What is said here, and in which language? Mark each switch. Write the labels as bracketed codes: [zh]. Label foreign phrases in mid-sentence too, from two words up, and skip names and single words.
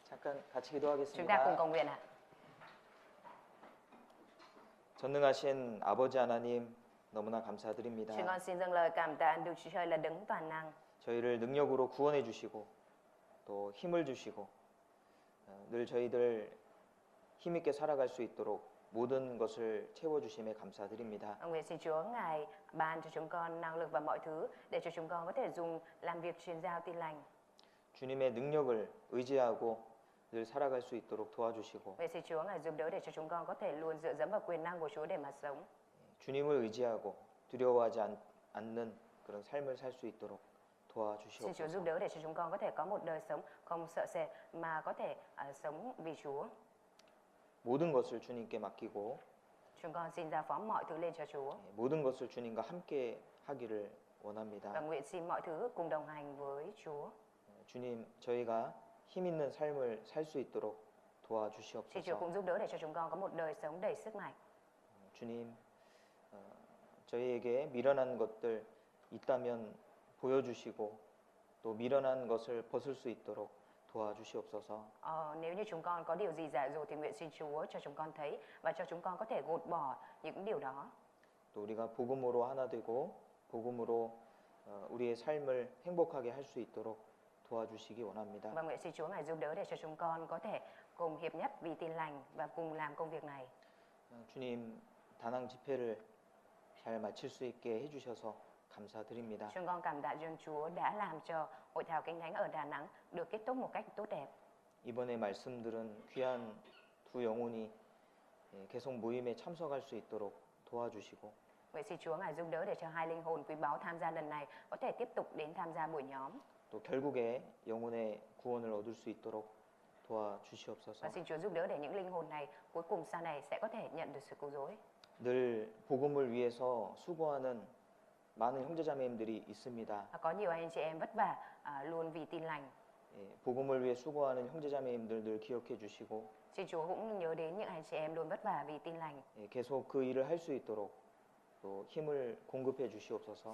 [ko] 잠깐 같이 [vi] Chúng ta cùng [ko] 기도하겠습니다. [vi] cầu nguyện ạ. [ko] 전능하신 아버지 하나님 너무나 감사드립니다. [vi] Chúng con xin dâng lời cảm tạ Đức Chúa Trời là đấng toàn năng. [ko] 저희를 능력으로 구원해 주시고 또 힘을 주시고 늘 저희들 힘있게 살아갈 수 있도록 모든 것을 채워주심에 감사드립니다. [vi] Nguyện xin Chúa Ngài ban cho chúng con năng lực và mọi thứ để cho chúng con có thể dùng làm việc truyền giao tin lành. [ko] 주님의 능력을 의지하고 늘 살아갈 수 있도록 도와주시고 [vi] Nguyện xin Chúa Ngài giúp đỡ để cho chúng con có thể luôn dựa dẫm vào quyền năng của Chúa để mà sống. [ko] 주님을 의지하고 두려워하지 않는 그런 삶을 살 수 있도록 [vi] Xin Chúa giúp [ko] 도와주시옵소서. [vi] đỡ để cho chúng con có thể có một đời sống không sợ sệt mà có thể sống vì Chúa. [ko] 모든 것을 주님께 맡기고 [vi] Chúng con xin giao phó mọi thứ lên cho Chúa [ko] 모든 것을 주님과 함께 하기를 원합니다. [vi] và nguyện xin mọi thứ cùng đồng hành với Chúa. [ko] 주님, 저희가 힘 있는 삶을 살 수 있도록 [vi] Xin Chúa [ko] 도와주시옵소서. [vi] cũng giúp đỡ để cho chúng con có một đời sống đầy sức mạnh. [ko] 주님, 저희에게 미련한 것들 있다면 보여주시고 또 미련한 것을 벗을 수 있도록 도와주시옵소서. [vi] Nếu như chúng con có điều gì dại dột thì nguyện xin Chúa cho chúng con thấy và cho chúng con có thể gột bỏ những điều đó. [ko] 또 우리가 복음으로 하나 되고 복음으로 우리의 삶을 행복하게 할 수 있도록 도와주시기 원합니다. [vi] Và nguyện xin Chúa Ngài giúp đỡ để cho chúng con có thể cùng hiệp nhất vì tin lành và cùng làm công việc này. [ko] 주님, 다낭 집회를 잘 마칠 수 있게 해주셔서 감사드립니다. [vi] Chúng con cảm tạ dân Chúa đã làm cho hội thảo Kinh Thánh ở Đà Nẵng được kết thúc một cách tốt đẹp. [ko] 이번에 말씀들은 귀한 두 영혼이 계속 모임에 참석할 수 있도록 도와주시고 [vi] Nguyện xin Chúa Ngài giúp đỡ để cho hai linh hồn quý báu tham gia lần này có thể tiếp tục đến tham gia buổi nhóm. [ko] 또 결국에 영혼의 구원을 얻을 수 있도록 도와주시옵소서. [vi] Và xin Chúa giúp đỡ để những linh hồn này cuối cùng sau này sẽ có thể nhận được sự cứu rỗi. [ko] 늘 복음을 위해서 수고하는 많은 형제자매님들이 있습니다. [vi] Có nhiều anh chị em vất vả luôn vì tin lành. [ko] 복음을 위해 수고하는 형제자매님들 늘 기억해 주시고 [vi] Xin Chúa cũng nhớ đến những anh chị em luôn vất vả vì tin lành. [ko] 계속 그 일을 할 수 있도록 또 힘을 공급해 주시옵소서.